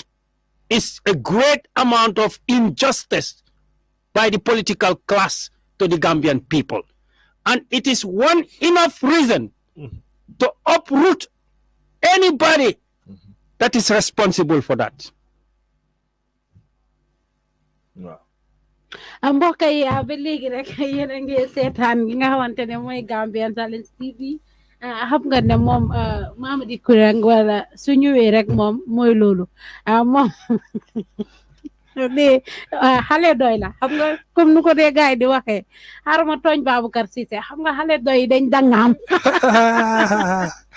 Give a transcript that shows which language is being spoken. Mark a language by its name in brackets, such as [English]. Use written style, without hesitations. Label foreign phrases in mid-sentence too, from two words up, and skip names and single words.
[English] It's a great amount of injustice by the political class to the Gambian people. And it is one enough reason to uproot anybody that is responsible for that. Wow. [Wolof] Mbokk yi ba léegi rek yéen a ngi seetaan gi nga xamante ne mooy Gambian Talents TV xam nga ne moom Mamadi Kurang wala su ñëwee rek moom mooy loolu moom de xale doy la xam nga comme nu ko dee gaay di waxee xarama tooñ Baboucarr Cissé xam nga xale doy dañ dangaam